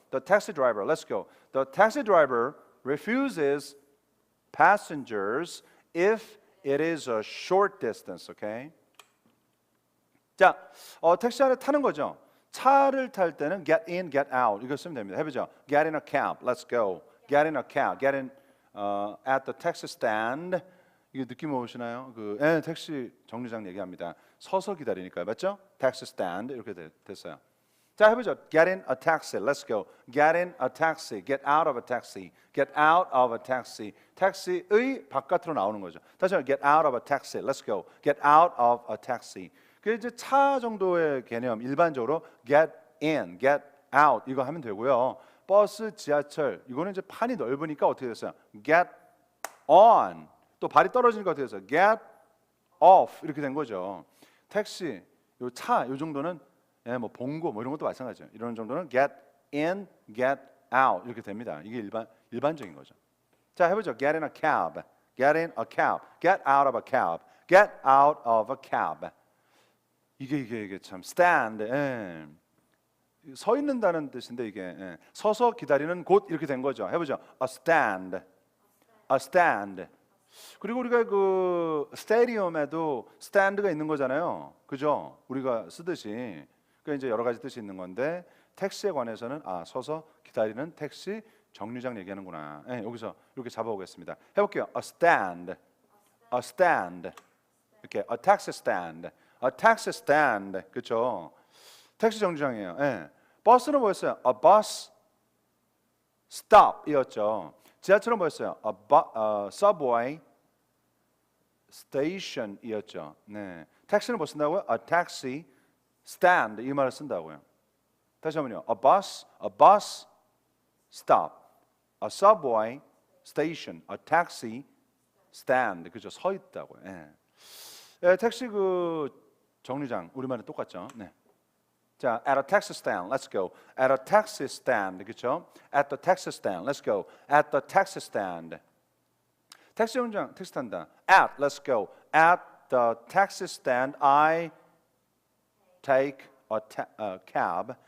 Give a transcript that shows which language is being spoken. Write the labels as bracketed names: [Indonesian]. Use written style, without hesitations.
[English] The taxi driver, let's go. The taxi driver refuses passengers if it is a short distance, okay? [Korean] 자, 택시 안에 타는 거죠. 차를 탈 때는 [English] get in, get out [Korean] 이거 쓰면 됩니다. [English] 해보죠. Get in a cab, let's go. Get in a cab, get in at the taxi stand. [Korean] 이게 느낌 오시나요? 택시 정류장 얘기합니다. 서서 기다리니까요, 맞죠? Taxi stand 이렇게 됐어요. [English] 자, 해보죠. Get in a taxi, let's go. Get in a taxi, get out of a taxi, get out of a taxi. [Korean] 택시의 바깥으로 나오는 거죠. 다시 한번 [English] get out of a taxi, let's go. Get out of a taxi. [Korean] 그 이제 차 정도의 개념 일반적으로 [English] get in, get out [Korean] 이거 하면 되고요. 버스, 지하철 이거는 이제 판이 넓으니까 어떻게 됐어요? [English] Get on. [Korean] 또 발이 떨어지니까 어떻게 됐어요? [English] Get off [Korean] 이렇게 된 거죠. 택시, 요 차, 요 정도는 뭐 봉고 뭐 이런 것도 마찬가지예요. 이런 정도는 [English] get in, get out [Korean] 이렇게 됩니다. 이게 일반적인 거죠. 자, 해보죠. [English] Get in a cab, get in a cab, get out of a cab, get out of a cab. [Korean] 이게 참 stand. 서 있는다는 뜻인데 이게 서서 기다리는 곳 이렇게 된 거죠. 해보죠. [English] A stand, a stand. [Korean] 그리고 우리가 그 스테디움에도 스탠드가 있는 거잖아요. 그죠? 우리가 쓰듯이. 그러니까 이제 여러 가지 뜻이 있는 건데 택시에 관해서는 서서 기다리는 택시 정류장 얘기하는구나. 예, 여기서 이렇게 잡아오겠습니다. [English] 해볼게요. A stand, a stand. 이렇게 a taxi stand, a taxi stand. [Korean] 그렇죠? 택시 정류장이에요. 예. 버스는 뭐였어요? [English] A bus stop이었죠. [Korean] 지하철은 뭐였어요? [English] A subway station이었죠. [Korean] 네. 택시는 뭐 쓴다고요? [English] A taxi stand [Korean] 이 말을 쓴다고요. 다시 한번요. [English] A bus stop, a subway station, a taxi stand. [Korean] 그죠? 서 있다고요. 예. 예, 택시 그 정류장 우리말은 똑같죠. [English] 네. 자, at a taxi stand, let's go. At a taxi stand, 그렇죠? At the taxi stand, let's go. At the taxi stand. [Korean] 택시 정류장, 택시 탄다. [English] At, let's go. At the taxi stand, I take a cab.